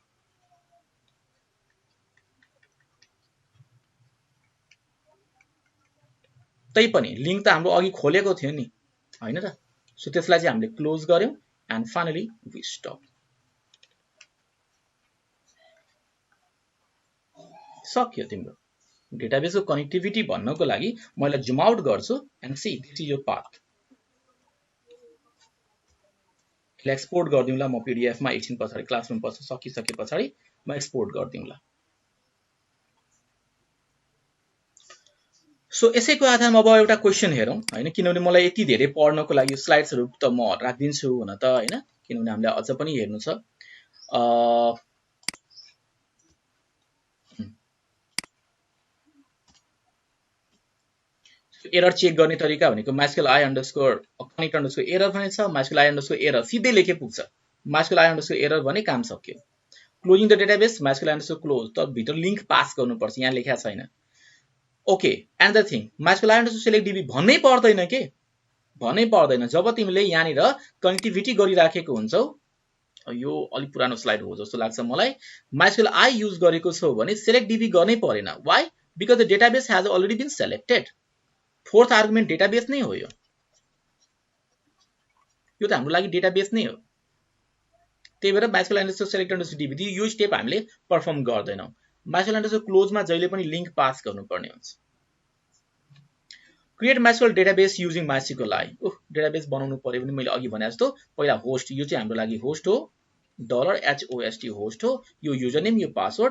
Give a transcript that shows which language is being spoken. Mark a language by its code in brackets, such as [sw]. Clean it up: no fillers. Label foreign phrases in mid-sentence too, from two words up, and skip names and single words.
[ne] तै पनि लिंक त हाम्रो अघि खोलेको थियो नि हैन त. सो त्यसलाई चाहिँ हामीले क्लोज गर्यौं [en] and finally we stop. [ne] सक्यो तिम्रो डेटाबेसको कनेक्टिभिटी भन्नको लागि मैले [en] zoom out [ne] गर्छु [en] and see this is your path. [ne] यसलाई एक्सपोर्ट गर्दिउँला म पीडीएफ मा एकछिन पछाडी क्लासरुम पछि सकिसके पछाडी म एक्सपोर्ट गर्दिउँला. सो यसैको आधारमा अब एउटा क्वेशन हेरौं हैन. किनभने मलाई यति धेरै पढ्नको लागि स्लाइड्सहरु त म राख्दिन्छु हुन त हैन. किनभने हामीले अझ पनि हेर्नु छ. [en] error check [ne] गर्ने तरिका भनेको [en] mysqli underscore connect underscore error [ne] भने छ. [en] mysqli underscore error [ne] सिधै लेखे पुग्छ. [en] mysqli underscore error [ne] भने काम सक्यो. [en] closing the database mysqli underscore close [ne] त भित्र लिंक पास गर्नुपर्छ. यहाँ लेखेको छैन. [en] okay. another thing mysqli underscore select db [ne] भन्नै पर्दैन के. भन्नै पर्दैन. जब तिमीले यहाँ निर कनेक्टिभिटी गरिराखेको हुन्छौ. यो अलि पुरानो स्लाइड हो जस्तो लाग्छ मलाई. mysqli युज गरेको छौ भने [en] select db [ne] गर्नै परेन. व्हाई? [en] because the database has already been selected. fourth argument database [ne] नै हो. यो त हाम्रो लागि डेटाबेस नै हो. त्यही भएर [en] mysqli underscore select underscore db [ne] यो स्टेप हामीले परफर्म गर्दैनौं. [en] mysqli underscore close [ne] मा जहिले पनि लिंक पास गर्नुपर्ने हुन्छ. [en] create mysql database using mysqli. [ne] डेटाबेस बनाउनु पर्यो भने मैले अघि भने जस्तो पहिला होस्ट. यो चाहिँ हाम्रो लागि होस्ट हो. $host होस्ट हो. यो [en] user name [ne] यो पासवर्ड.